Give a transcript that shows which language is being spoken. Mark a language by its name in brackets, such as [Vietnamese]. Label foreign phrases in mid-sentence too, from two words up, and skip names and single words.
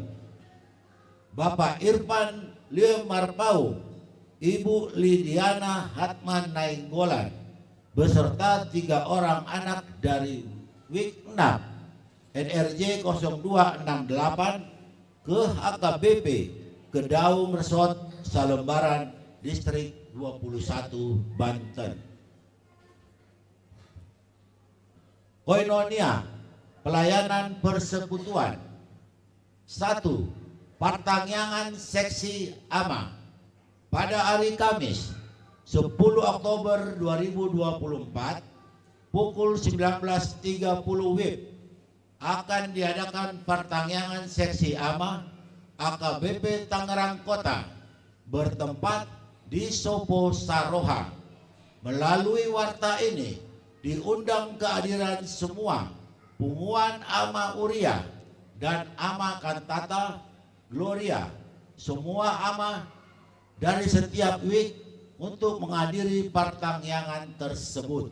[Indonesian] Bapak Irfan Lemarpau, Ibu Lidiana Hatman Nainggolan beserta 3 orang anak dari WIG 6 NRJ 0268 ke HKBP Kedaung Resort Salembaran Distrik 21 Banten. Koinonia pelayanan persekutuan 1. Partangyangan Seksi AMA pada hari Kamis 10 Oktober 2024 pukul 19.30 WIB akan diadakan partangyangan Seksi AMA AKBP Tangerang Kota bertempat di Sopo Saroha. Melalui warta ini diundang kehadiran semua Punguan Ama Uria dan Ama Kantata Gloria, semua ama dari setiap WIG untuk menghadiri partangyangan tersebut.